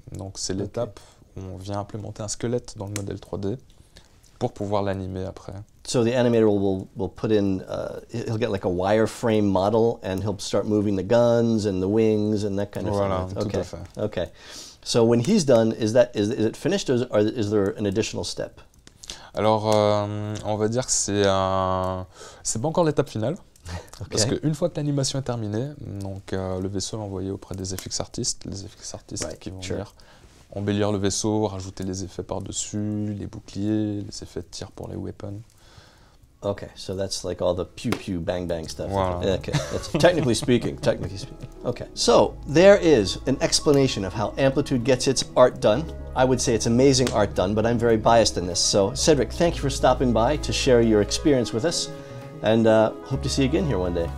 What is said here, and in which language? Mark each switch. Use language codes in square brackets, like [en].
[fr] Donc c'est l'étape où on vient implémenter un squelette dans le modèle 3D pour pouvoir l'animer après. [en] So the animator will put in, he'll get like a wireframe model and he'll start moving the guns and the wings and that kind of [fr] voilà, [en] thing. [fr] Tout [en] Okay. [fr] à fait. [en] Okay. So when he's done, is it finished or is there an additional step? [fr] Alors, on va dire que c'est pas encore l'étape finale. Parce qu'une fois que l'animation est terminée, donc, le vaisseau est envoyé auprès des FX artistes, les FX artistes qui vont venir embellir le vaisseau, rajouter les effets par-dessus, les boucliers, les effets de tir pour les weapons. [en] Okay, so that's like all the pew pew bang bang stuff. Wow. Okay, that's technically speaking. Okay, so there is an explanation of how Amplitude gets its art done. I would say it's amazing art done, but I'm very biased in this. So Cedrick, thank you for stopping by to share your experience with us, and hope to see you again here one day.